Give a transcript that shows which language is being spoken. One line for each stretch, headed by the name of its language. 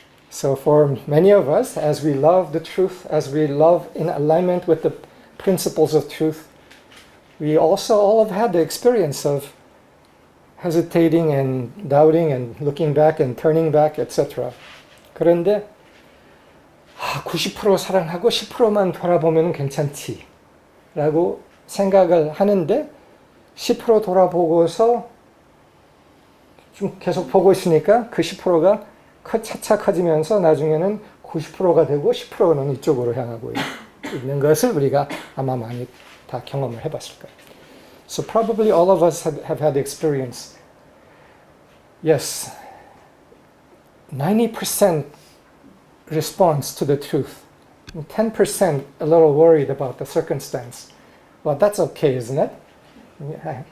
English: So for many of us, as we love the truth, as we love in alignment with the principles of truth, we also all have had the experience of hesitating and doubting and looking back and turning back, etc.
Korean: 그런데 90% 사랑하고 10%만 돌아보면 괜찮지 라고 생각을 하는데 10% 돌아보고서 좀 계속 보고 있으니까 그 10%가 차차 커지면서 나중에는 90%가 되고 10%는 이쪽으로 향하고 있는 것을 우리가 아마 많이 다 경험을 해봤을 거예요.
English: So probably all of us have had the experience. Yes, 90% response to the truth. 10% a little worried about the circumstance. Well, that's okay, isn't it?